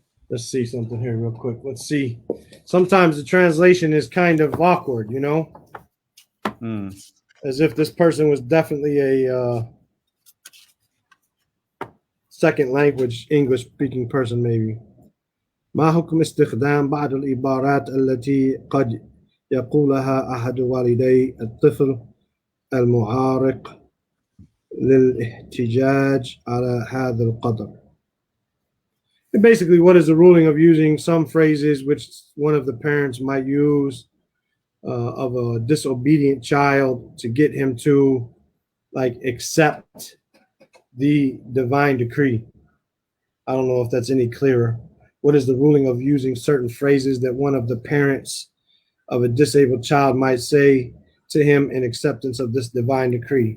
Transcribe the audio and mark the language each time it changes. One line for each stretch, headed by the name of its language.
English: Let's see something here real quick. Let's see. Sometimes the translation is kind of awkward, as if this person was definitely a second language English speaking person, maybe.
Arabic: ما حكم استخدام بعض العبارات التي قد يقولها أحد والدي الطفل المعارق للاحتجاج على هذا القدر?
English: And basically, what is the ruling of using some phrases which one of the parents might use of a disobedient child to get him to accept the divine decree? I don't know if that's any clearer. What is the ruling of using certain phrases that one of the parents of a disabled child might say to him in acceptance of this divine decree?